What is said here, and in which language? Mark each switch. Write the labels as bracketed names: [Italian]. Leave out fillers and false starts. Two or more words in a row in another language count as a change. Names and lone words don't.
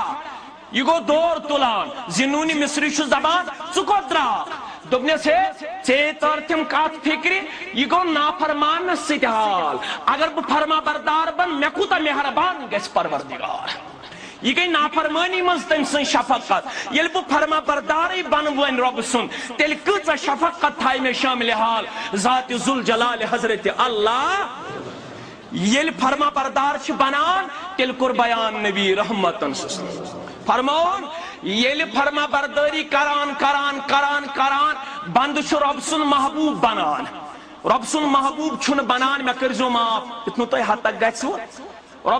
[Kashmiri] یہ گو دور تلان ذنونی مصری چھو زبان ژٕ کوٚت درٛاکھ دوٚپنس ہے ژےٚ تر تِم کتھ فکرِ یہ گو نافرمانس سۭتۍ حال اگر بہٕ فرما بردار بن مےٚ کوٗتاہ مہربان گژھِ پروردگار یہ گئی نافرمانی منز تم سن شفقت یل بہ فرما برداری بن ون رب سن تیل کۭژاہ شفقت تھاے مےٚ شامل حال ذات ذوالجلال حضرت اللہ یل فرما بردار چھ بنان تیل کور بیان نبی رحمتن فرمون یل فرما برداری کران کران کران کران بند چھ رب سن محبوب بنان رب سن محبوب چھن بنان مے کرزو معاف اتنو تہ حد تک گژھو رب